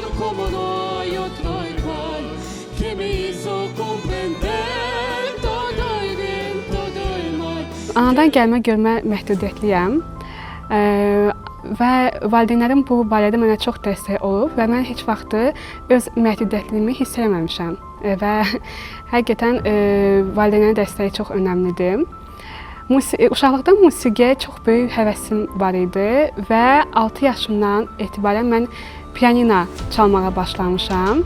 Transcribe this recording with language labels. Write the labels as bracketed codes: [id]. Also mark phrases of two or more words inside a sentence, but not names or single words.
[es] como no hay otro igual, que me hizo comprender todo el bien, todo el mal. [az] Anadan gəlmə görmə məhdudiyyətliyəm və valideynlərim bu barədə mənə çox dəstək olub və mən heç vaxtı öz məhdudiyyətliyimi hiss eləməmişəm və həqiqətən valideynlərin dəstəyi çox önəmlidir. Uşaqlıqdan musiqiyə çox böyük həvəsim var idi və 6 yaşımdan etibarən mən pianino çalmağa başlamışam.